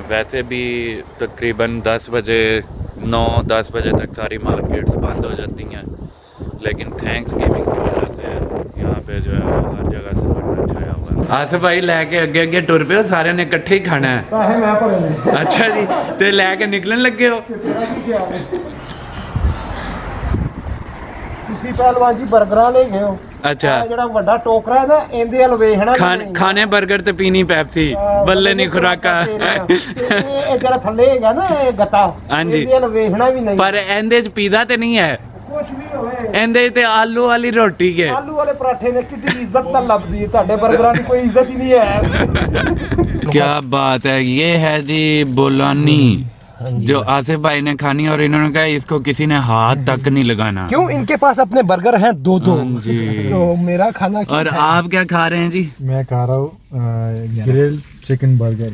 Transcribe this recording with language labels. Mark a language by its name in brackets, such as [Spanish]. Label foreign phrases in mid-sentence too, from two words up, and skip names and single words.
[Hindi] वैसे भी तकरीबन 10 बजे 9-10 बजे तक सारी मार्केट्स बंद हो जाती हैं, लेकिन [English] Thanks giving [Hindi] की वजह से यहाँ पे जो है हर जगह से छाया हुआ है। [Punjabi] ਆਸਿਫ ਭਾਈ, ਲੈਕੇ ਅਗੇ ਅਗੇ ਟੁਰ ਪੇ ਹੋ, ਸਾਰੇ ਨੇ ਇਕੱਠੇ ਹੀ ਖਾਣਾ ਹੈ? ਅੱਛਾ ਜੀ, ਤੋ ਲੈਕੇ ਨਿਕਲਣ ਲੱਗੇ ਹੋ? ਤੁਸੀਂ ਪਹਿਲਵਾਨ ਜੀ ਬਰਗਰਾਂ ਲੈ ਗਏ ਹੋ। अच्छा, ਜਿਹੜਾ ਵੱਡਾ ਟੋਕਰਾ ਹੈ ਨਾ, ਇਹਦੇ ਵੱਲ ਵੇਖਣਾ ਖਾਣੇ ਬਰਗਰ ਤੇ ਪੀਣੀ ਪੈਪਸੀ, ਬੱਲੇ ਨਹੀਂ ਖੁਰਾਕਾ। ਇਹ ਜਿਹੜਾ ਥੱਲੇ ਹੈਗਾ ਨਾ, ਇਹ ਗੱਤਾ, ਹਾਂਜੀ। ਇਹਦੇ ਵੱਲ ਵੇਖਣਾ ਵੀ ਨਹੀਂ। ਪਰ ਏਂਦੇ ਚ ਪਿੱਜ਼ਾ ਤੇ ਨਹੀਂ ਹੈ, ਕੁਛ ਵੀ ਹੋਵੇ, ਏਂਦੇ ਚ ਤੇ ਆਲੂ ਵਾਲੀ ਰੋਟੀ ਹੈ। ਆਲੂ ਵਾਲੇ ਪਰਾਠੇ ਨੇ ਕਿੱਡੀ ਇੱਜ਼ਤ ਤਾਂ ਲੱਭਦੀ ਹੈ, ਤੁਹਾਡੇ 버ਗਰਾਂ ਦੀ ਕੋਈ ਇੱਜ਼ਤ ਹੀ ਨਹੀਂ ਹੈ। [Hindi] क्या बात है, ये है जी बोलानी जो आसिफ भाई ने खानी और इन्होंने कहा इसको किसी ने हाथ तक नहीं लगाना। क्यों? इनके पास अपने बर्गर हैं 2-2। हाँ जी। तो मेरा खाना क्या और है? आप क्या खा रहे हैं जी? मैं खा रहा हूँ [English] grilled chicken burger.